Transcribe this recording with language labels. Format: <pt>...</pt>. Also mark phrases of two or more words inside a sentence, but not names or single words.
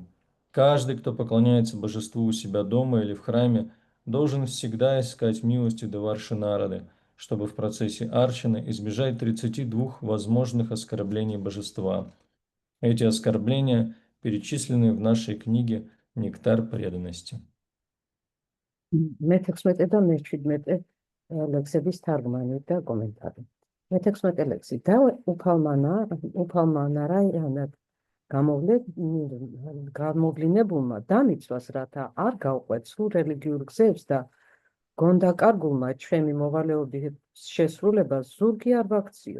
<ru>Каждый, кто поклоняется божеству у себя дома или в храме, должен всегда искать милости Деварши Нарады, чтобы в процессе арчаны избежать 32 возможных оскорблений божества. Эти оскорбления перечислены в нашей книге «Нектар преданности».</ru> <ka>მე-16 და მე-17 ლექსების თარგმანი და კომენტარი. მე-16 ლექსი. და უფალმა ნარაიანად გამოვლინებულმა დამიცვას, რათა არ გავყვეთ სულ რელიგიურ გზებს და გონდაკარგულმა ჩვენი მოვალეობის შესრულებას ზურგი არ ვაქციო.</ka>